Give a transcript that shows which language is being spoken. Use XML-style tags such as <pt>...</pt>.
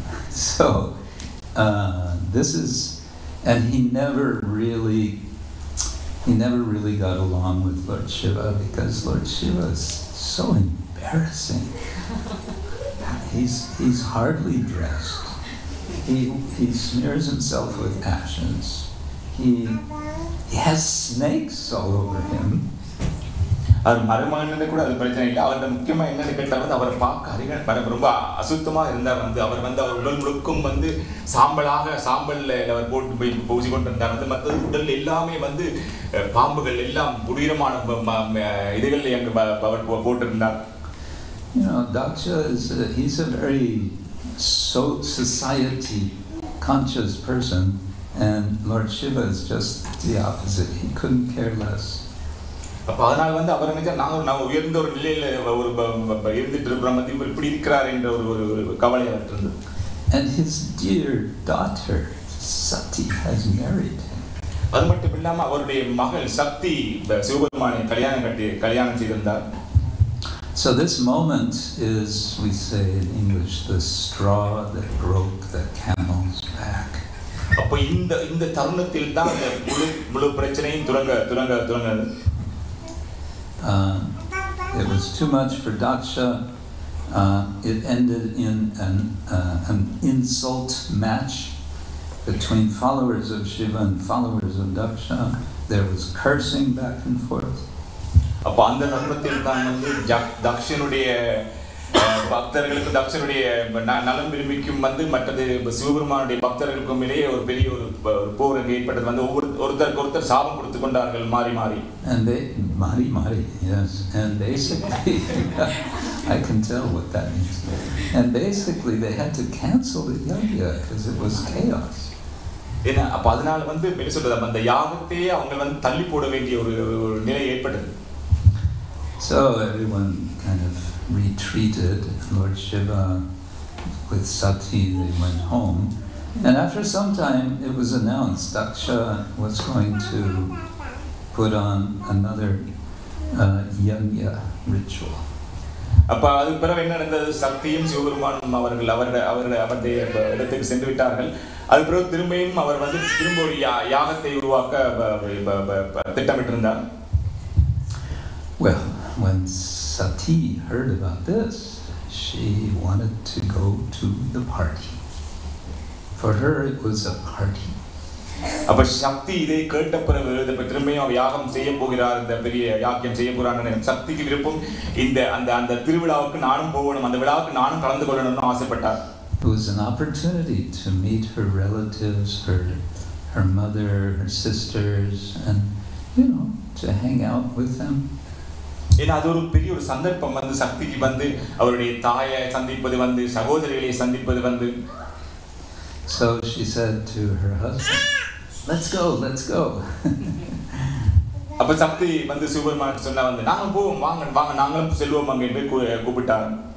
<en>So this is, and he never really got along with Lord Shiva because Lord Shiva is so embarrassing. He's hardly dressed. He smears himself with ashes. He has snakes all over him.</en> <ta>அவர் மருமகன் கூட அது பிரச்சனை இல்லை. அவர்கிட்ட முக்கியமாக என்னன்னு கேட்டால் வந்து அவரை பார்க்க ரொம்ப அசுத்தமாக இருந்தார். வந்து அவர் உடல் முழுக்கும் வந்து சாம்பலில் அவர் போட்டு போய் பூசி கொண்டு இருந்தார். வந்து மற்றது உடல் எல்லாமே வந்து பாம்புகள் எல்லாம் உயிரமான இதுகள் அங்கே அவர் போட்டிருந்தார்.</ta> <en>You know, Daksha he's a very society conscious person, and Lord Shiva is just the opposite. He couldn't care less.</en> <ta>அப்போ அதனால் வந்து அவர் நினைச்சா நாங்கள் உயர்ந்த ஒரு நிலையில் இருந்துட்டு இருக்கிறோம், வந்து இவர் இப்படி இருக்கிறார் என்ற ஒரு கவலை அவர்கிட்ட இருந்தது.</ta> <en>And his dear daughter Sati has married him.</en> <ta>அது மட்டும் இல்லாமல் அவருடைய மகள் சக்தி சிவபெருமானை கல்யாணம் செய்திருந்தார்.</ta> <en>So this moment is, we say in English, the straw that broke the camel's back.</en> <ta>அப்போ இந்த தருணத்தில் தான் அந்த முழு பிரச்சனையும் துறங்க.</ta> <en>It was too much for Daksha. It ended in an insult match between followers of Shiva and followers of Daksha. There was cursing back and forth.</en> <ta>அப்போ அந்த தருணத்தில் தான் வந்து தக்ஷனுடைய பக்தர்களுக்கு தக்ஷனுடைய நலம் விரும்பிக்கும் வந்து மற்றது சிவபெருமானுடைய பக்தர்களுக்கும் இடையே ஒரு பெரிய ஒரு போர் ஏற்பட்டது. வந்து ஒருத்தருக்கு ஒருத்தர் சாபம் கொடுத்து கொண்டார்கள் மாறி.</ta> <en>And they mari, yes. And basically, I can tell what that means. And basically, they had to cancel the yagya because it was chaos.</en> <ta>ஏன்னா அப்போ அதனால வந்து என்ன சொல்றது, அந்த யாகத்தையே அவங்க வந்து தள்ளி போட வேண்டிய ஒரு நிலை ஏற்பட்டது.</ta> <en>So everyone kind of retreated. Lord Shiva with Sati, they went home. And after some time, it was announced Daksha was going to put on another yagya ritual.</en> <ta>அப்போ அதுக்கு பிறகு என்ன நடந்தது? சக்தியும் சிவபெருமானும் அவருடைய இடத்துக்கு சென்று விட்டார்கள். அதுக்கு பிறகு திரும்பியும் அவர் வந்து திரும்ப ஒரு யாகத்தை உருவாக்க திட்டமிட்டிருந்தார்.</ta> <en>Well, when Sati heard about this, she wanted to go to the party. For her, it was a party.</en> <ta>அப்ப சக்தி இதை கேட்ட பிறகு திரும்பியும் யாகம் செய்ய போகிறார், இந்த பெரிய யாக்கியம் செய்ய போறான்னு சக்திக்கு விருப்பம் அந்த திருவிழாவுக்கு நானும் போகணும், அந்த விழாவுக்கு நானும் கலந்து கொள்ளணும்னு ஆசைப்பட்டார்.</ta> <en>It was an opportunity to meet her relatives, her mother, her sisters, and to hang out with them.</en> <ta>ஏன்னா அது ஒரு பெரிய ஒரு சந்தர்ப்பம் வந்து சக்திக்கு வந்து அவருடைய தாயை சந்திப்பது வந்து சகோதரிகளை சந்திப்பது வந்து.</ta> <en>So she said to her husband, let's go.</en> <ta>அப்ப சக்தி வந்து சிவபெருமான் சொன்னா வந்து நாங்க போவோம், வாங்க நாங்களும் செல்வோம் அங்க என்று கூப்பிட்டார்.</ta>